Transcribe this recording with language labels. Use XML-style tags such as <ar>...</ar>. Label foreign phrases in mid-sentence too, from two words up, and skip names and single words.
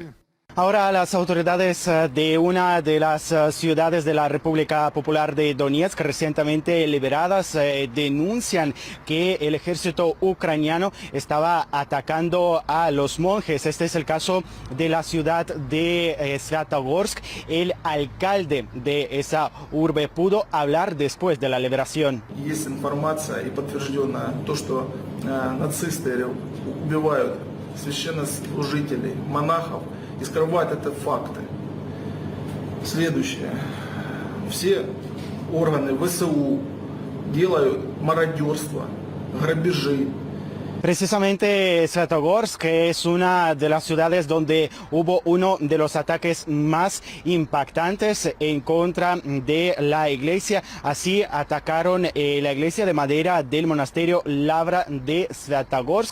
<es>Ahora las autoridades de una de las ciudades de la República Popular de Donetsk recientemente liberadas denuncian que el ejército ucraniano estaba atacando a los monjes. Este es el caso de la ciudad de Svyatogorsk. El alcalde de esa urbe pudo hablar después de la liberación.</es> <ru>Есть информация и подтвержденная то, что нацисты убивают священнослужителей, монахов. И скрывать это факты. Следующее. Все органы ВСУ делают мародерство, грабежи.</ru> <es>Precisamente Svyatogorsk es una de las ciudades donde hubo uno de los ataques más impactantes en contra de la iglesia. Así atacaron la iglesia de madera del monasterio Lavra de Svyatogorsk.</es>